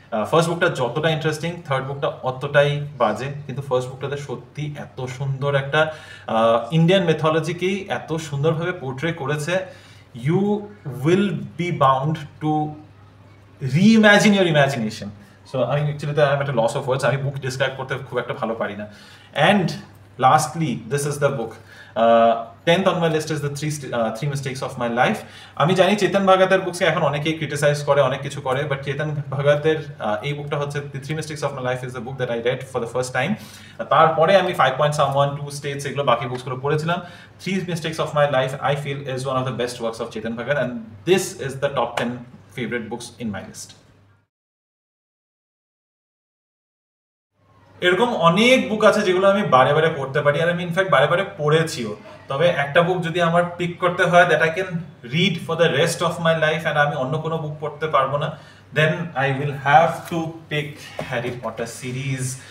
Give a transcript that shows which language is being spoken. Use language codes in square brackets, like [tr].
[bn] First বুকটা যতটা interesting, third বুকটা অতটাই বাজে। কিন্তু ফার্স্ট বুকটাতে সত্যি এত সুন্দর একটা ইন্ডিয়ান মেথোলজিকেই এত সুন্দরভাবে পোর্ট্রে করেছে, [en] You will be bound to reimagine your imagination. So I mean, actually I'm at a loss of words. [bn] আমি বুক ডিসক্রাইব করতে খুব একটা ভালো পারি না। [en] And lastly, this is the book. 10th on my list is the three mistakes of my life. [bn] আমি জানি চেতন ভাগাতের বুকসকে এখন অনেকেই ক্রিটিসাইজ করে, অনেক কিছু করে, বাট চেতন ভাগাতের এই বুকটা হচ্ছে the three mistakes of my life [en] is the book that I read for the first time. [bn] তারপরে আমি 5 Point Someone, 2 States, এগুলো বাকি বুকসগুলো পড়েছিলাম। [en] Three mistakes of my life I feel is one of the best works of Chetan Bhagat, and this is the top 10 favorite books in my list. [bn] এরকম অনেক বুক আছে যেগুলো আমি বারে বারে পড়তে পারি, আর আমি ইনফ্যাক্ট বারে বারে পড়েছিও। তবে একটা বুক যদি আমার পিক করতে হয় [en] that I can read for the rest of my life, and [bn] আমি অন্য কোনো বুক পড়তে পারবো না, [en] Then I will have to pick Harry Potter series.